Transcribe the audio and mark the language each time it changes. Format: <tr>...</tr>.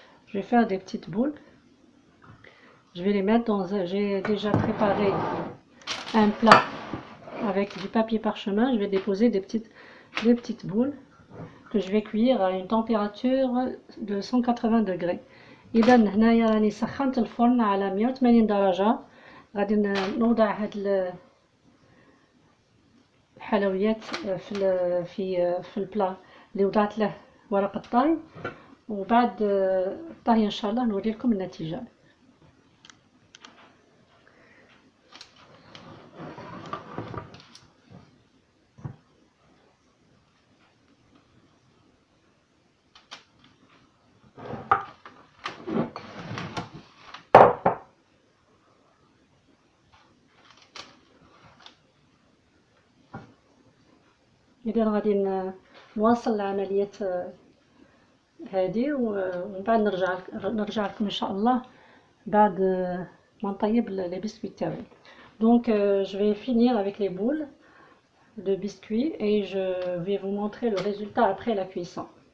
<fr>Je vais faire des petites boules. Je vais les mettre dans un... J'ai déjà préparé un plat avec du papier parchemin. Je vais déposer des petites boules que je vais cuire à une température de 180 degrés.</fr> <ar>إذا هنايا راني سخنت الفرن على 180 درجة. غادي نوضع هاد الحلويات في البلا اللي وضعت له ورق الطهي، وبعد الطهي ان شاء الله نوري لكم النتيجة. إذا غادي نواصل العملية هذه ومن بعد نرجع لكم إن شاء الله بعد ما نطيب</ar> <fr>les biscuits</fr> <ar>تاعي.</ar> <fr>Donc je vais finir avec les boules de biscuits et je vais vous montrer le résultat après la cuisson.</fr>